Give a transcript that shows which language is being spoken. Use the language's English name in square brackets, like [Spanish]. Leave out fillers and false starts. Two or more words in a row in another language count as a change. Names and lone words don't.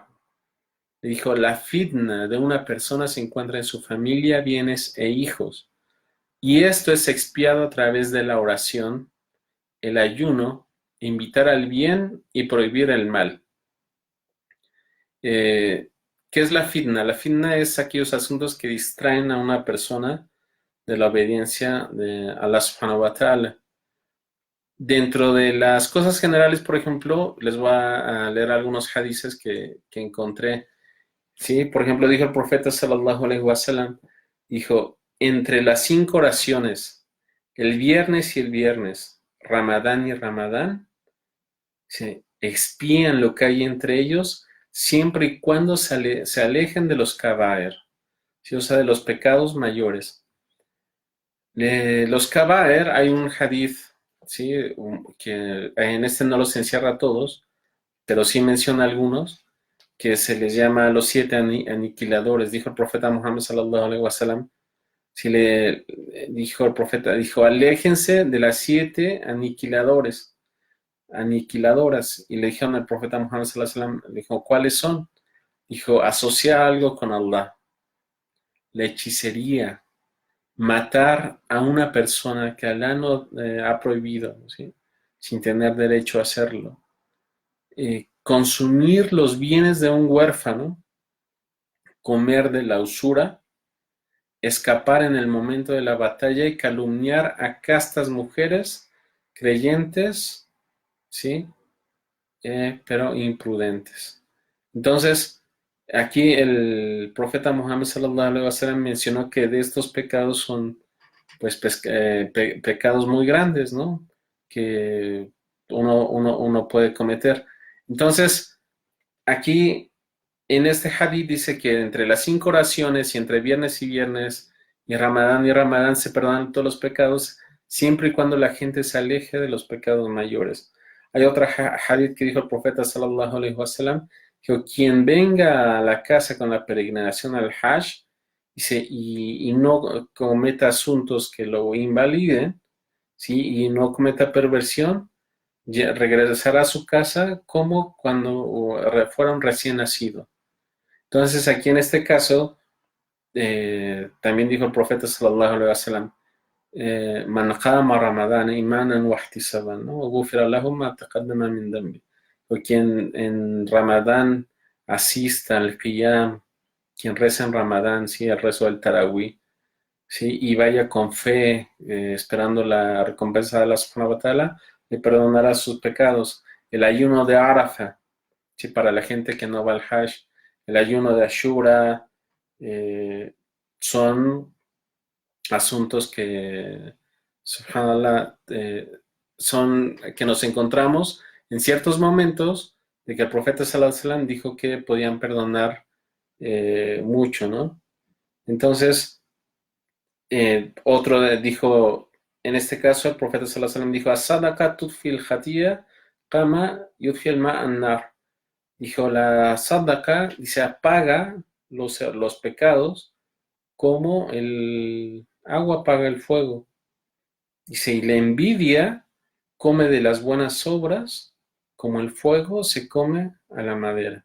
[Spanish] Le dijo, la fitna de una persona se encuentra en su familia, bienes e hijos, y esto es expiado a través de la oración, el ayuno, invitar al bien y prohibir el mal. ¿Qué es la fitna? La fitna es aquellos asuntos que distraen a una persona de la obediencia de [Arabic] الله سبحانه وتعالى. [Spanish] Dentro de las cosas generales, por ejemplo, les voy a leer algunos hadices que encontré. Sí, por ejemplo, dijo el profeta [Arabic] صلى الله عليه وسلم, [Spanish] dijo, entre las 5 oraciones, el viernes y el viernes, Ramadán y Ramadán, se expían lo que hay entre ellos siempre y cuando se alejen de los kabair, ¿sí? O sea, de los pecados mayores. Los kabair, hay un hadith, ¿sí? Que en este no los encierra a todos, pero sí menciona algunos, que se les llama los 7 aniquiladores. Dijo el profeta Muhammad [Arabic] صلى الله عليه وسلم, [Spanish] si le dijo el profeta, dijo, aléjense de las 7 aniquiladoras. Y le dijeron al profeta Muhammad [Arabic] صلى الله عليه وسلم, [Spanish] dijo, ¿cuáles son? Dijo, asociar algo con Allah, la hechicería, matar a una persona que Allah no ha prohibido, ¿sí? Sin tener derecho a hacerlo, consumir los bienes de un huérfano, comer de la usura, escapar en el momento de la batalla y calumniar a castas mujeres creyentes, ¿sí? Pero imprudentes. Entonces, aquí el profeta Muhammad [Arabic] صلى الله عليه وسلم [Spanish] mencionó que de estos pecados son pues pecados muy grandes, ¿no? Que uno puede cometer. Entonces, aquí en este hadith dice que entre las 5 oraciones y entre viernes y Ramadán se perdonan todos los pecados, siempre y cuando la gente se aleje de los pecados mayores. Hay otra hadith que dijo el profeta [Arabic] صلى الله عليه وسلم, [Spanish] que quien venga a la casa con la peregrinación al Hajj y no cometa asuntos que lo invaliden, ¿sí? Y no cometa perversión, regresará a su casa como cuando fuera un recién nacido. Entonces, aquí en este caso, también dijo el profeta [Arabic] صلى الله عليه وسلم, من قام رمضان إيمانا واحتسابا, [Spanish] ¿no? [Arabic] غفر له ما تقدم من ذنبه. [Spanish] O quien en Ramadán asista al qiyam, quien reza en Ramadán, sí, el rezo del Tarawih, sí, y vaya con fe, esperando la recompensa de [Arabic] الله سبحانه وتعالى, [Spanish] le perdonará sus pecados. El ayuno de Arafa, sí, para la gente que no va al Hajj, el ayuno de Ashura, son asuntos que, subhanallah, son que nos encontramos en ciertos momentos de que el profeta [Arabic] صلى الله عليه وسلم [Spanish] dijo que podían perdonar mucho, ¿no? Entonces, otro dijo, en este caso el profeta [Arabic] صلى الله عليه وسلم [Spanish] dijo, [Arabic] الصدقة تطفئ الخطيئة كما يطفئ الماء النار. [Spanish] Dijo, la sadaqa, dice, apaga los pecados como el agua apaga el fuego. Dice, y la envidia come de las buenas obras como el fuego se come a la madera.